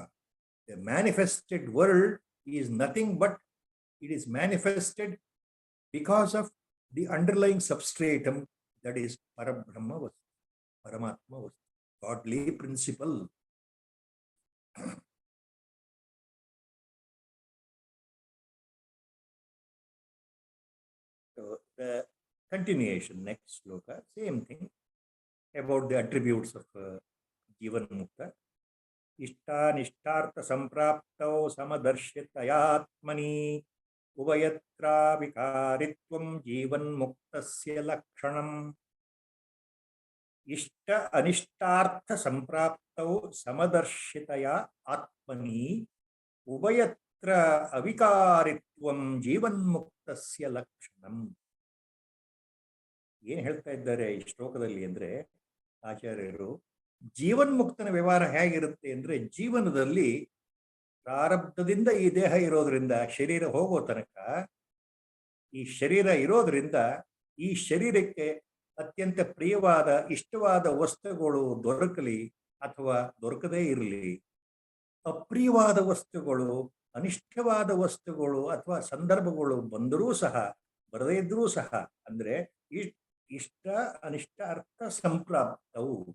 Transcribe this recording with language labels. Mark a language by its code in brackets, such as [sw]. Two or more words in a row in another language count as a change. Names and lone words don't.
[en] The manifested world is nothing but it is manifested because of the underlying substratum, that is [sa] परब्रह्म वस्तु, परमात्म वस्तु, [en] godly principle. So the continuation, next sloka, same thing about the attributes of [sa] जीवन् मुक्त. इष्ट निष्टार्थ सम्प्राप्तौ समदर्शितयात्मनि उभयत्र विकारित्वम् जीवन् मुक्तस्य लक्षणम्. इष्ट अनिष्टार्थ सम्प्राप्तौ समदर्शितया आत्मनि उभयत्र अविकारित्वम् जीवन् मुक्तस्य लक्षणम्. [kn] ಏನು ಹೇಳ್ತಾ ಇದ್ದಾರೆ ಈ ಶ್ಲೋಕದಲ್ಲಿ ಅಂದ್ರೆ ಆಚಾರ್ಯರು, ಜೀವನ್ಮುಕ್ತನ ವ್ಯವಹಾರ ಹೇಗಿರುತ್ತೆ ಅಂದ್ರೆ, ಜೀವನದಲ್ಲಿ ಪ್ರಾರಬ್ಧದಿಂದ ಈ ದೇಹ ಇರೋದ್ರಿಂದ ಶರೀರ ಹೋಗೋ ತನಕ ಈ ಶರೀರ ಇರೋದ್ರಿಂದ ಈ ಶರೀರಕ್ಕೆ ಅತ್ಯಂತ ಪ್ರಿಯವಾದ ಇಷ್ಟವಾದ ವಸ್ತುಗಳು ದೊರಕಲಿ ಅಥವಾ ದೊರಕದೇ ಇರಲಿ, ಅಪ್ರಿಯವಾದ ವಸ್ತುಗಳು, ಅನಿಷ್ಟವಾದ ವಸ್ತುಗಳು ಅಥವಾ ಸಂದರ್ಭಗಳು ಬಂದರೂ ಸಹ ಬರದೇ ಇದ್ರೂ ಸಹ, ಅಂದ್ರೆ ಇಷ್ಟ ಅನಿಷ್ಟ ಅರ್ಥ ಸಂಪ್ರಾಪ್ತವು,